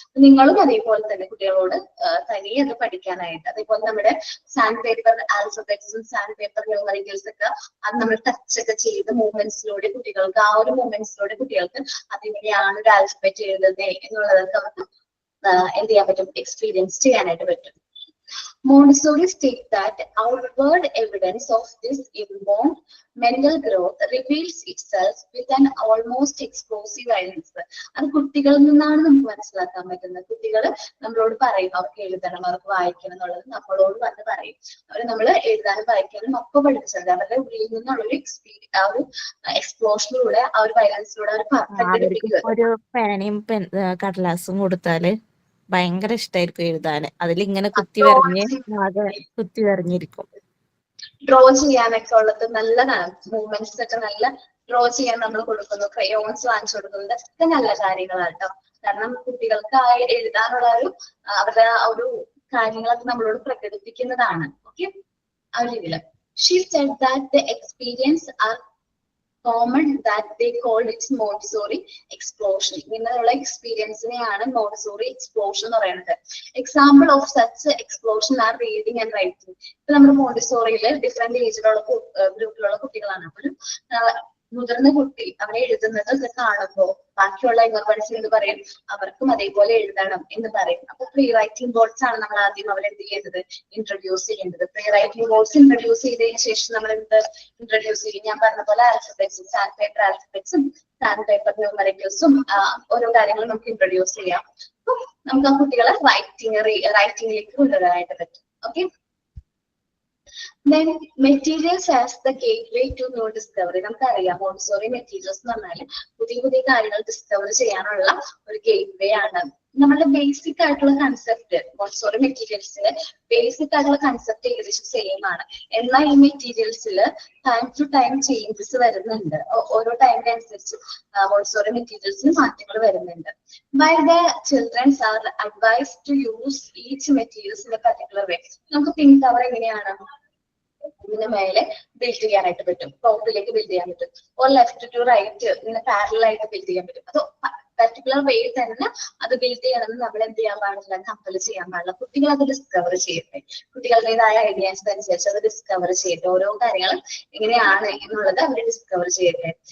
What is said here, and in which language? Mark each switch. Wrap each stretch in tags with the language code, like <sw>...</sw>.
<ml>നിങ്ങളും അതേപോലെ തന്നെ കുട്ടികളോട് തനിയെ അത് പഠിക്കാനായിട്ട്. അതേപോലെ നമ്മുടെ sand paper ആൽഫബറ്റ്സും sand paper numericals ഒക്കെ അത് നമ്മൾ ടച്ച് ഒക്കെ ചെയ്ത് മൂവ്മെന്റ്സിലൂടെ കുട്ടികൾക്ക് ആ ഒരു മൂവ്മെന്റ്സിലൂടെ കുട്ടികൾക്ക് അതെങ്ങനെയാണ് ഒരു ആൽഫബറ്റ് എഴുതുന്നത് എന്നുള്ളതൊക്കെ അവർക്ക് എന്ത് ചെയ്യാൻ പറ്റും, എക്സ്പീരിയൻസ് ചെയ്യാനായിട്ട് പറ്റും.</ml> <en>Montessori states that outward evidence of this inborn mental growth reveals itself with an almost explosive violence.</en> <ml>അത് കുട്ടികളിൽ നിന്നാണ് നമുക്ക് മനസ്സിലാക്കാൻ പറ്റുന്നത്. കുട്ടികൾ നമ്മളോട് പറയും അവർക്ക് എഴുതണം, അവർക്ക് വായിക്കണം എന്നുള്ളത് നമ്മളോട് വന്ന് പറയും. അവർ നമ്മൾ എഴുതാനും വായിക്കാനും ഒക്കെ പഠിപ്പിച്ചത് അവരുടെ ഉള്ളിൽ നിന്നുള്ളൊരു ആ ഒരു എക്സ്പ്ലോഷനിലൂടെ ആ ഒരു വയലൻസിലൂടെ അവർ ഒരു പേനയും കടലാസും കൊടുത്താല് ഭയങ്കര ഇഷ്ടമായിരിക്കും എഴുതാന്. അതിലിങ്ങനെ കുത്തി വരഞ്ഞിരിക്കും. ഡ്രോ ചെയ്യാനൊക്കെ ഉള്ളത് നല്ലതാണ്. മൂവ്മെന്റ്സ് ഒക്കെ നല്ല ഡ്രോ ചെയ്യാൻ നമ്മൾ കൊടുക്കുന്നു, ക്രയോൺസ് വാങ്ങിച്ചു കൊടുക്കുന്നു. ഇതൊക്കെ നല്ല കാര്യങ്ങളാണ് കേട്ടോ. കാരണം കുട്ടികൾക്ക് ആ എഴുതാനുള്ള അവരുടെ ആ ഒരു കാര്യങ്ങളൊക്കെ നമ്മളോട് പ്രകടിപ്പിക്കുന്നതാണ്. ഓക്കെ, ആ ഒരു രീതിയിൽ</ml> <en>she said that the experience are common that they called it Montessori explosion.</en> <ml>ഇങ്ങനെയുള്ള എക്സ്പീരിയൻസിനെയാണ് മോണ്ടിസോറി എക്സ്പ്ലോഷൻ എന്ന് പറയുന്നത്.</ml> <en>Example of such explosion are reading and writing.</en> <ml>ഇപ്പൊ നമ്മുടെ മോണ്ടിസോറിയില് ഡിഫറെന്റ് ഏജിലുള്ള ഗ്രൂപ്പിലുള്ള കുട്ടികളാണ്. അപ്പോൾ മുതിർന്ന കുട്ടി അവനെ എഴുതുന്നത് ഒക്കെ കാണുമ്പോൾ ബാക്കിയുള്ള ഇൻവർബൻസ് എന്ന് പറയും അവർക്കും അതേപോലെ എഴുതണം എന്ന് പറയും. അപ്പൊ പ്രീ റൈറ്റിംഗ് ബോർഡ്സ് ആണ് നമ്മൾ ആദ്യം അവരെന്ത് ചെയ്യേണ്ടത്, ഇൻട്രൊഡ്യൂസ് ചെയ്യേണ്ടത്. പ്രീ റൈറ്റിംഗ് ബോർഡ്സ് ഇൻട്രൊഡ്യൂസ് ചെയ്തതിനു ശേഷം നമ്മൾ എന്ത് ഇൻട്രൊഡ്യൂസ് ചെയ്യും, ഞാൻ പറഞ്ഞ പോലെ ആൽഫബറ്റ്സും സാൻഡ് പേപ്പർ ആൽഫബറ്റ്സും സാൻഡ് പേപ്പർ ന്യൂമറിക്കൽസും ഓരോ കാര്യങ്ങളും നമുക്ക് ഇൻട്രൊഡ്യൂസ് ചെയ്യാം. അപ്പൊ നമുക്ക് ആ കുട്ടികളെ റൈറ്റിംഗിലേക്ക് കൊണ്ടുവരാനായിട്ട് പറ്റും. Okay.</ml> <en>Then materials as the gateway to new discovery.</en> <ml>നമുക്കറിയാം മോണ്ടിസോറി മെറ്റീരിയൽസ് എന്ന് പറഞ്ഞാൽ പുതിയ പുതിയ കാര്യങ്ങൾ ഡിസ്കവർ ചെയ്യാനുള്ള ഒരു ഗേറ്റ്വേ ആണ്. നമ്മളുടെ ബേസിക് ആയിട്ടുള്ള കൺസെപ്റ്റ് മോണ്ടിസോറി മെറ്റീരിയൽസിലെ ബേസിക് ആയിട്ടുള്ള കൺസെപ്റ്റ് ഏകദേശം സെയിം ആണ്. എന്നാൽ ഈ മെറ്റീരിയൽസിൽ ടൈം ടു ടൈം ചേഞ്ചസ് വരുന്നുണ്ട്. ഓരോ ടൈമിനനുസരിച്ച് മോണ്ടിസോറി മെറ്റീരിയൽസിന് മാറ്റങ്ങൾ വരുന്നുണ്ട്.</ml> <en>While the children are advised to use each materials in a particular way.</en> <ml>നമുക്ക് പിങ്ക് കവർ എങ്ങനെയാണ് ഇതിന് മേലെ ബിൽഡ് ചെയ്യാനായിട്ട് പറ്റും, ടോപ്പിലേക്ക് ബിൽഡ് ചെയ്യാൻ പറ്റും,</ml> <en>or left to right</en> <ml>ഇങ്ങനെ പാരലൽ ആയിട്ട് ബിൽഡ് ചെയ്യാൻ പറ്റും. അത് പർട്ടിക്കുലർ വേയിൽ തന്നെ അത് ബിൽഡ് ചെയ്യണമെന്ന് നമ്മൾ എന്ത് ചെയ്യാൻ പാടില്ല, കമ്പൽ ചെയ്യാൻ പാടില്ല. കുട്ടികൾ അത് ഡിസ്കവർ ചെയ്യട്ടെ, കുട്ടികളുടേതായ ഐഡിയാസ് അനുസരിച്ച് അത് ഡിസ്കവർ ചെയ്യട്ടെ, ഓരോ കാര്യങ്ങളും എങ്ങനെയാണ് എന്നുള്ളത് അവർ ഡിസ്കവർ ചെയ്യട്ടെ.</ml>